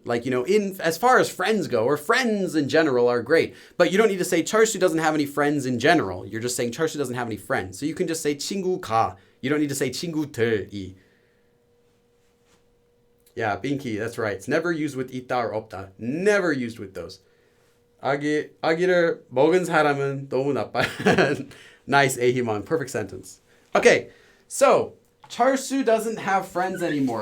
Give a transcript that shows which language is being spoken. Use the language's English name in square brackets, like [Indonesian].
[English] Like, in as far as friends go, or friends in general are great. But you don't need to say 철수 doesn't have any friends in general. You're just saying 철수 doesn't have any friends. So you can just say 친구가. You don't need to say 친구들이. Yeah, Binky, that's right. It's never used with 있다 or 없다. Never used with those. [Korean] 아기를 먹은 사람은 너무 나빠. [English] Nice, Ahimon. Perfect sentence. Okay, so 철수 doesn't have friends anymore.